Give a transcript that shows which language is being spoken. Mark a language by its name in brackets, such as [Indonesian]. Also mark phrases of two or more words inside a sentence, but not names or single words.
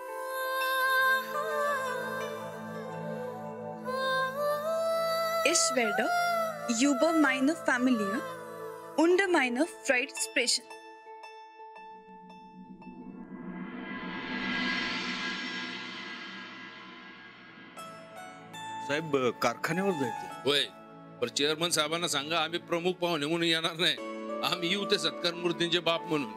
[German] Ich werde über meine Familie und meine Freude sprechen. [Marathi] साहेब कारखान्यावर जायचं. होय, पण चेअरमन साहेबांना सांगा आम्ही प्रमुख पाहुणे म्हणून येणार नाही. आम्ही येऊ ते सत्कार मूर्तींचे बाप म्हणून.